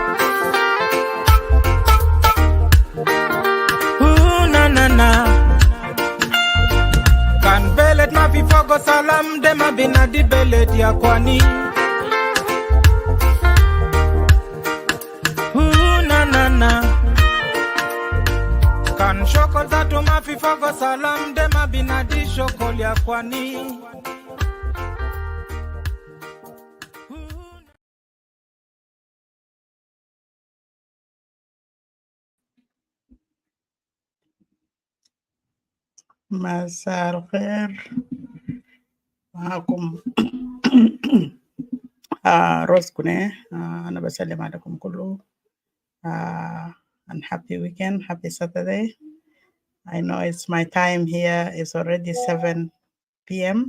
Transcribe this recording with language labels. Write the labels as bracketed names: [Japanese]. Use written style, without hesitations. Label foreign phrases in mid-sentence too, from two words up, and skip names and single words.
[Arabic] na kan belet ma fi fogo salam dema binadi belet ya kwani na kan shokol tatu ma fi fogo salam dema binadi shokol ya kwani مساء الخير معكم روز كونه أنا بسلم عليكم كله [English] and happy weekend, happy Saturday. I know it's my time here, it's already 7 p.m.